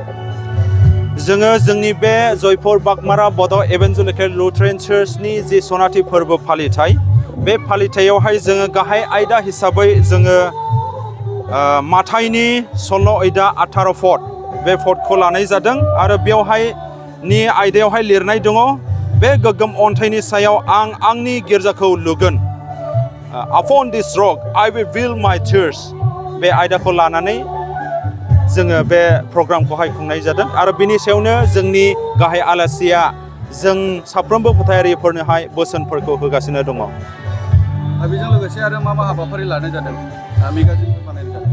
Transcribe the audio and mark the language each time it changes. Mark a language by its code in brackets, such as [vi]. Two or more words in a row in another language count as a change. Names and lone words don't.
[brx] जोङो जोंनि बे जयपुर बागमारा बड' इभान्जेलिकेल लुथेरान चार्चनि जि सनाथि फोरबो फालिथाय बे फालिथायावहाय जोङो गाहाय आयदा हिसाबै जोङो माथाइनि 16 आयदा 18 फट बे फटखौ लानाय जादों आरो बेवहाय नि आयदायावहाय लिरनाय दङ बे गोग्गोम अन्थाइनि सायाव आं आंनि गिर्जाखौ लुगोन। [en] Upon this rock I will build my church [brx] बे आयदाखौ लानानै जोङो बे प्रग्रामखौहाय खुंनाय जादों आरो बिनि सायावनो जोंनि गाहाय आलासिया जों साफ्रोमबो फोथायारिफोरनोहाय बोसोनफोरखौ होगासिनो दङ। बेजों लोगोसे आरो मा हाबाफारि लानाय जादों? मेगाजिनफोर बानायनाय जादों?